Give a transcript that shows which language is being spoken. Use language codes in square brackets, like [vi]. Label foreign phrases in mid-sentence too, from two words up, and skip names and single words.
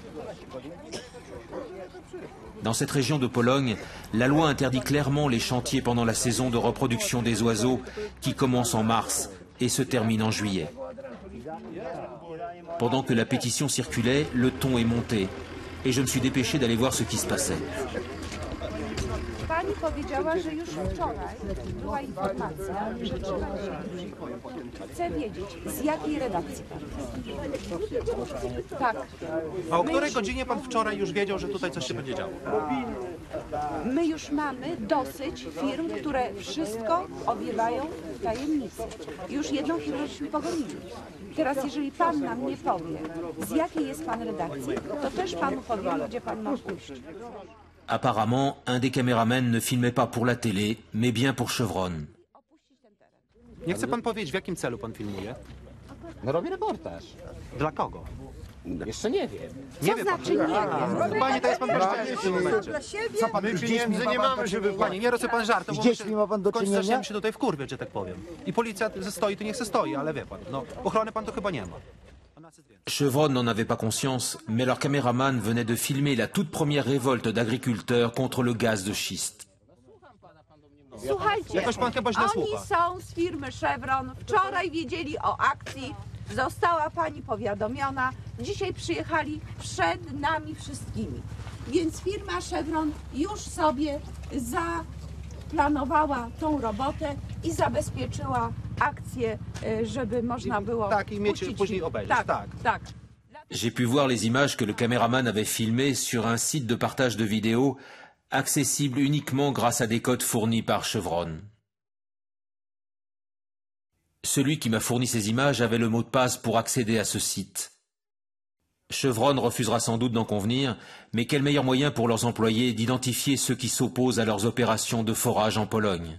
[fr] Dans cette région de Pologne, la loi interdit clairement les chantiers pendant la saison de reproduction des oiseaux qui commence en mars et se termine en juillet. Pendant que la pétition circulait, le ton est monté et je me suis dépêché d'aller voir ce qui se passait. [pl] Pani powiedziała, że już wczoraj była informacja, że trzeba się. Chcę wiedzieć, z jakiej redakcji pan jest. Tak. A o której godzinie pan wczoraj już wiedział, że tutaj coś się będzie działo? My już mamy dosyć firm, które wszystko obiewają w tajemnicy. Już jedną firmę żeśmy pogonili. Teraz jeżeli pan nam nie powie, z jakiej jest pan redakcji, to też panu powiem, gdzie pan ma pójść. [fr] Apparemment, un des caméramens ne filmait pas pour la télé, mais bien pour Chevron. [pl] Nie chce pan powiedzieć, w jakim celu pan filmuje? No robię reportaż. Dla kogo? Jeszcze nie wiem. Nie wie pan. Znaczy nie wiem. Panie, to jest pan bezczelny w tym momencie. Co pan, My pieniędzy nie mamy, żeby... Panie, nie robię pan żartów, bo dziećmi ma pan do czynienia? zaczniemy się tutaj wkurwiać, że tak powiem. I policja stoi, to niech se stoi, ale wie pan, no ochrony pan to chyba nie ma. [fr] Chevron n'en avait pas conscience, mais leur caméraman venait de filmer la toute première révolte d'agriculteurs contre le gaz de schiste. [pl] Słuchajcie, oni są z firmy Chevron. Wczoraj wiedzieli o akcji. Została pani powiadomiona. Dzisiaj przyjechali przed nami wszystkimi. Więc firma Chevron już sobie zaplanowała tą robotę i zabezpieczyła akcję, żeby można było tak, i mieć później obejrzeć. Tak. [fr] J'ai pu voir les images que le caméraman avait filmées sur un site de partage de vidéos accessible uniquement grâce à des codes fournis par Chevron. Celui qui m'a fourni ces images avait le mot de passe pour accéder à ce site. Chevron refusera sans doute d'en convenir, mais quel meilleur moyen pour leurs employés d'identifier ceux qui s'opposent à leurs opérations de forage en Pologne?